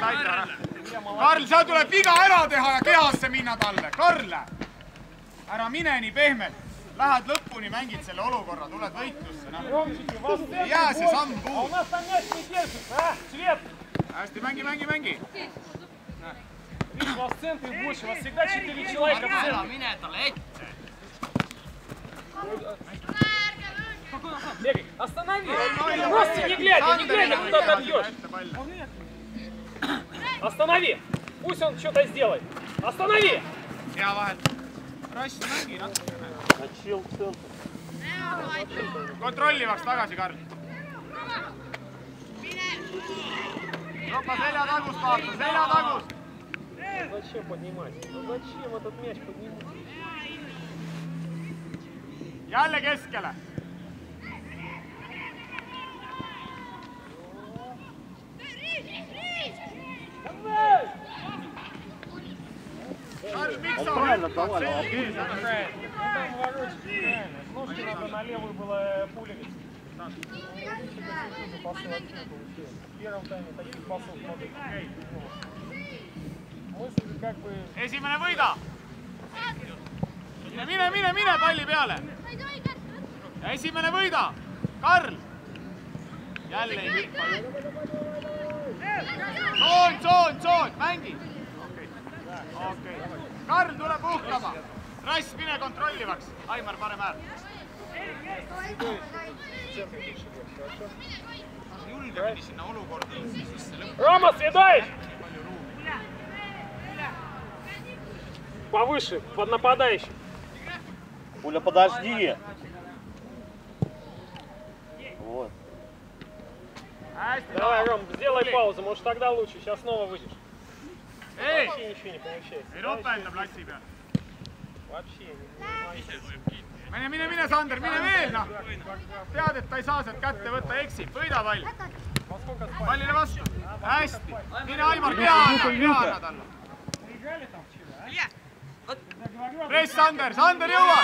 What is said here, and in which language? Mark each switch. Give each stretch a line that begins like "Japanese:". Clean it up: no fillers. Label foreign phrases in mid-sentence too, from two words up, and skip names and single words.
Estonian: Karl, seal tuleb viga ära teha ja kehasse minna talle. Karl, ära mine nii pehmelt. Lähed lõpuni, mängid selle olukorra, tuled võitlusse. Ei jää see samm puud. Hästi, mängi.
Russian: Видишь, у вас в центре больше, у вас всегда 4 человека в центре.
Estonian: Mine talle ette!
Russian: Бегай, останови! Просто не глядя, куда ты бьешь. Останови! Пусть он что-то сделает. Останови!
Estonian: Hea vahel. Rass, mängi natukene.
Russian: Начал центр.
Estonian: Kontrollivaks tagasi, Karl. Ropa selja tagust vaata, selja tagust.
Russian: Зачем поднимать? Ну зачем этот мяч поднимать?
Estonian: Jälle keskele. Karl, miks sa
Russian: Правильно
Estonian: hüppad
Russian: давай,
Estonian: selge ees?
Russian: Там ворочать, правильно. С ножки надо на левую было пулевить.
Estonian: Esimene võida! Mine palli peale! Ja esimene võida! Karl! Jälle ei hüppa. Soon, mängi! Okei. Karl, tule puhkama! Rass, mine kontrollivaks! Aimar, parem äär! Julgemini sinna olukorda sisse lõppu.
Russian: Рома, съедаешь! Повыше, под нападающим. Пуля, подожди. Вот. Давай, Ром, сделай паузу, может тогда лучше. Сейчас снова выйдешь.
Estonian: Ei!
Russian: Вообще ничего не получается.
Estonian: Ei ropenda platsi peal.
Russian: Вообще не.
Estonian: Mine, Sander, mine veel, noh! Tead, et ta ei saa sealt kätte võtta, eksib. Võida pall. Pallile vastu. Hästi. Mine, Aimar, peana talle. Press, Sander jõuad!